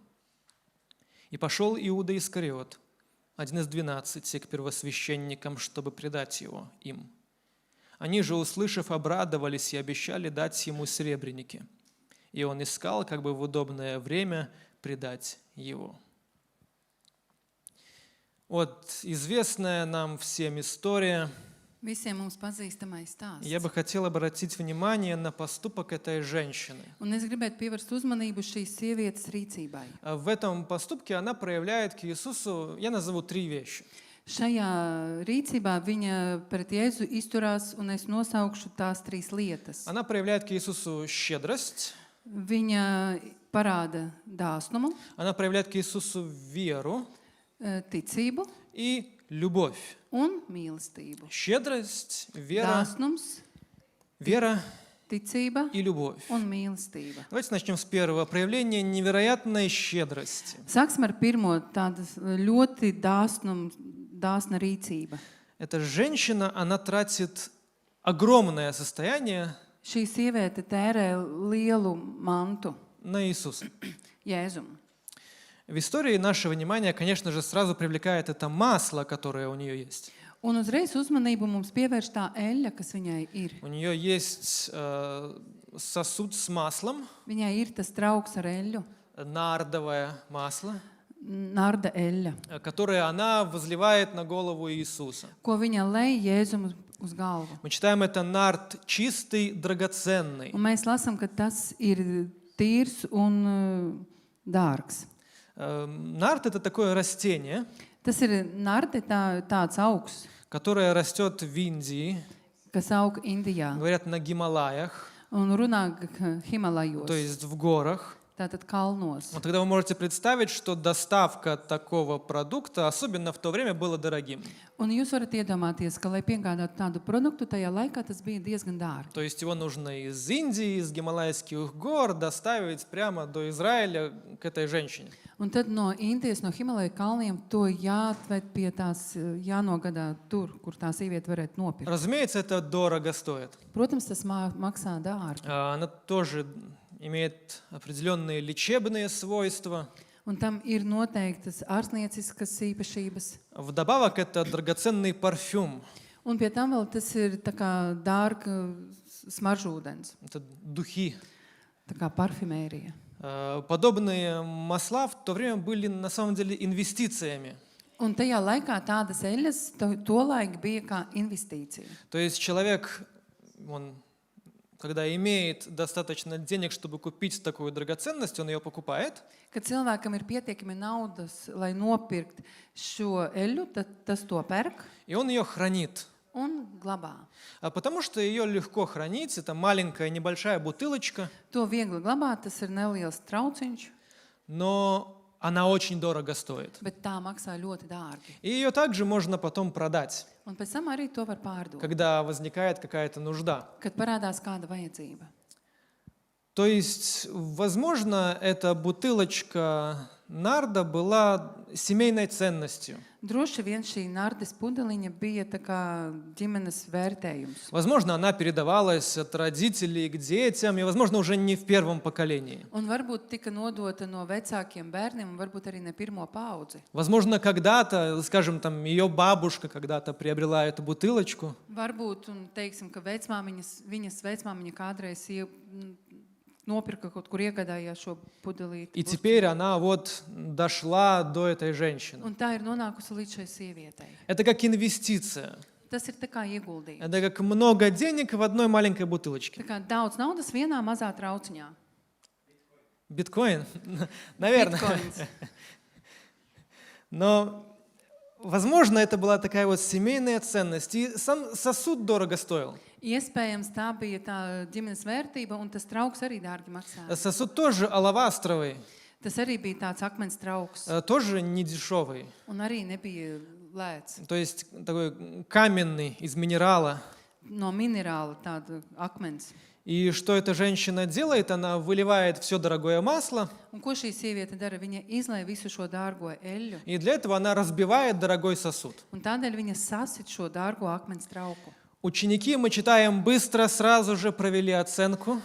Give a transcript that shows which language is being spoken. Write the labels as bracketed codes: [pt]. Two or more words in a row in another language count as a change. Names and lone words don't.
[ru] И пошел Иуда Искариот, один из 12, к первосвященникам, чтобы предать его им. Они же, услышав, обрадовались и обещали дать ему серебряники. И он искал, как бы в удобное время, предать его. Вот известная нам всем история. [lv] Visiem mums pazīstamais stāsts. [ru] Я бы хотел обратить внимание на поступок этой женщины. [lv] Un es gribētu pievērst uzmanību šīs sievietes rīcībai. [ru] В этом поступке она проявляет к Иисусу, я назову 3 вещи. [lv] Šajā rīcībā viņa pret Jēzu izturās, un es nosaukšu tās 3 lietas. [ru] Она проявляет к Иисусу щедрость. [lv] Viņa parāda dāsnumu, [ru] Она проявляет к Иисусу веру [lv] ticību [ru] и любовь. [lv] un mīlestību. [ru] Щедрость, вера, [lv] Dāsnums, [ru] вера [lv] ticība [ru] и любовь. [lv] un mīlestība. [ru] Давайте начнем с первого. Проявление невероятной щедрости. [lv] Sāksim ar pirmo, tāda ļoti dāsna rīcība. [ru] Эта женщина, она тратит огромное состояние [lv] Šī sieviete tērē lielu mantu [ru] на Иисуса. [lv] Jēzum. [ru] В истории наше внимание, конечно же, сразу привлекает это масло, которое у нее есть. [lv] Un uzreiz uzmanību mums pievērš tā eļļa, kas viņai ir. [ru] У нее есть сосуд с маслом, [lv] Viņai ir tas trauks ar eļļu, [ru] нардовое масло, [lv] narda eļļa, [ru] которое она возливает на голову Иисуса. [lv] ko viņa lej Jēzum uz galvu. [ru] Мы читаем, это нард чистый, драгоценный. [lv] Un mēs lasām, ka tas ir tīrs un dārgs. [ru] Нард – это такое растение, [lv] Tas ir nardi, tāds augs, [ru] которое растет в Индии, [lv] kas aug Indijā [ru] говорят, на Гималаях, [lv] un runā [ru] то [lv] Himalajos, [ru] есть в горах. [lv] tātad kalnos. [ru] Вот тогда вы можете представить, что доставка такого продукта, особенно в то время, была дорогим. [lv] Un jūs varat iedomāties, ka, lai piegādātu tādu produktu, tajā laikā tas bija diezgan dārgi. [ru] То есть его нужно из Индии, из Гималайских гор доставить прямо до Израиля к этой женщине. [lv] Un tad no Indijas, no Himalaju kalniem, to jāatved pie tās, jānogadā tur, kur tā sieviete varētu nopirkt. [ru] Разумеется, это дорого стоит. [lv] Protams, tas maksā dārgi. [ru] Она тоже имеет определенные лечебные свойства. [lv] Un tam ir noteiktas ārstnieciskas īpašības. [ru] Вдобавок, это драгоценный парфюм. [lv] Un pie tam vēl tas ir tā kā dārga smaržūdens, [ru] Это духи. [lv] tā kā parfimērija. [ru] Подобные масла в то время были на самом деле инвестициями. [lv] Un tajā laikā tādas eļas tolaik bija kā investīcija. [ru] То есть человек, он, когда имеет достаточно денег, чтобы купить такую драгоценность, он ее покупает. [lv] Kad cilvēkam ir pietiekami naudas, lai nopirkt šo eļu, tad tas to pērk [ru] И он ее хранит. [lv] un glabā. [ru] Потому что ее легко хранить. Это маленькая, небольшая бутылочка, [lv] To viegli glabāt, tas ir neliels trauciņš, [ru] но она очень дорого стоит. [lv] bet tā maksā ļoti dārgi. [ru] И ее также можно потом продать, [lv] Un pēc tam arī to var pārdot, [ru] когда возникает какая-то нужда. [lv] kad parādās kāda vajadzība. [ru] То есть, возможно, эта бутылочка нарда была семейной ценностью. [lv] Droši vien šī nardes pudeliņa bija tā kā ģimenes vērtējums. [ru] Возможно, она передавалась от родителей к детям, и, возможно, уже не в первом поколении. [lv] Un varbūt tika nodota no vecākiem bērniem, un varbūt arī ne pirmo paudzi. [ru] Возможно, когда-то, скажем, там, ее бабушка когда-то приобрела эту бутылочку, [lv] Varbūt, un teiksim, ka viņas vecmāmiņa kādreiz nopirka kaut kur iegādājās šo pudelīti. [ru] и теперь она вот дошла до этой женщины. [lv] Un tā ir nonākusi līdz šai sievietei. [ru] Это как инвестиция. [lv] Tas ir tā kā ieguldījums. [ru] Это как много денег в одной маленькой бутылочке. [lv] Tā kā daudz naudas vienā mazā trauciņā. [ru] Биткоин? Наверное. [lv] Bitcoins. [ru] Но, возможно, это была такая вот семейная ценность. И сам сосуд дорого стоил. [lv] Iespējams, tā bija tā ģimenes vērtība, un tas trauks arī dārgi maksāja. [ru] Сосуд тоже алавастровый, [lv] Tas arī bija tāds akmens trauks, [ru] тоже не дешевый. [lv] un arī nebija lēts. [ru] То есть такой каменный, из минерала. [lv] No minerāla tāda akmens. [ru] И что эта женщина делает? Она выливает все дорогое масло, [lv] Un ko šī sieviete dara? Viņa izlai visu šo dārgo eļļu, [ru] и для этого она разбивает дорогой сосуд. [lv] un tādēļ viņa sasit šo dārgo akmens trauku. [ru] Ученики, мы читаем, быстро сразу же провели оценку.